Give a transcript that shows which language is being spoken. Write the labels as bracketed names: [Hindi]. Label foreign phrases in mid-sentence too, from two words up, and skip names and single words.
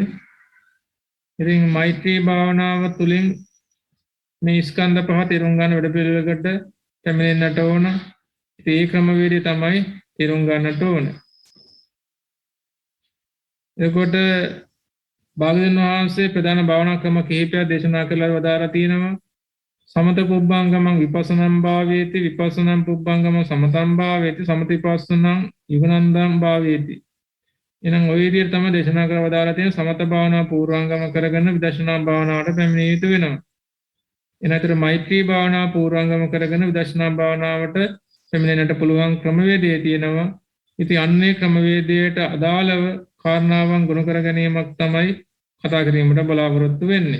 [Sinhala] ඉතින් මෛත්‍රී භාවනාව තුළින් මේ ස්කන්ධ පහ තේරුම් ගන්න වැඩ පිළිවෙලකට පැමිණෙන්නට ඕන. ඒ ක්‍රමවේදය තමයි තේරුම් ගන්නට ඕන. එතකොට භාග්‍යවතුන් වහන්සේ ප්‍රධාන භාවනා ක්‍රම කිහිපයක් දේශනා කළා වදාරා තියෙනවා. [Pali] සමත පුබ්බංගමං විපස්සනං භාවේති විපස්සනං පුබ්බංගමං සමතං භාවේති සමති විපස්සනං යුගනන්දං භාවේති. [Sinhala] එහෙනම් ওই විදිහට තමයි දේශනා කරලා වදාරා තියෙන සමත භාවනාව පූර්වාංගම කරගෙන විදර්ශනා භාවනාවට පැමිණිය යුතු වෙනවා. එනතර මෛත්‍රී භාවනාව පූර්වාංගම කරගෙන විදර්ශනා භාවනාවට පැමිණෙන්නට පුළුවන් ක්‍රමවේදය තියෙනවා. ඉතින් අන්නේ ක්‍රමවේදයට අදාළව කාරණාවන් ගුණ කර ගැනීමක් තමයි කතා කිරීමට බලාපොරොත්තු වෙන්නේ.